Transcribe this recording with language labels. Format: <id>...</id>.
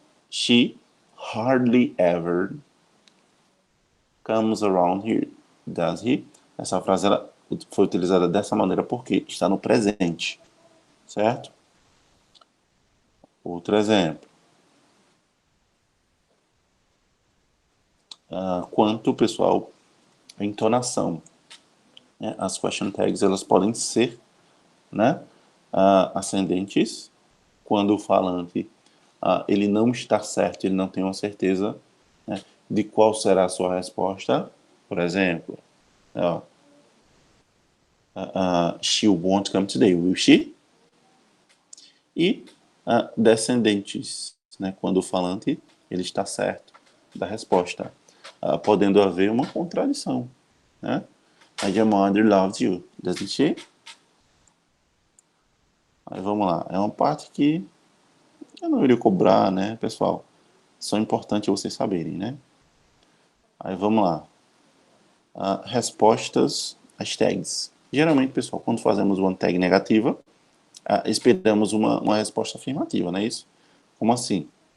<en>She hardly ever comes around here, does he?</en> <pt>Essa frase ela foi utilizada dessa maneira porque está no presente, certo? Outro exemplo. Quanto, pessoal, a entonação. Né? As question tags elas podem ser, né, ascendentes quando o falante ele não está certo, ele não tem uma certeza, né, de qual será a sua resposta. Por exemplo,</pt> <en>she won't come today, will she?</en> <pt>E descendentes, né, quando o falante ele está certo da resposta, podendo haver uma contradição, né?</pt> <en>Your mother loves you, doesn't she?</en> <pt>Aí vamos lá, é uma parte que eu não iria cobrar, né, pessoal? Só é importante vocês saberem, né? Aí vamos lá. Respostas às tags. Geralmente, pessoal, quando fazemos uma tag negativa, esperamos uma resposta afirmativa, não é isso? Como assim?</pt>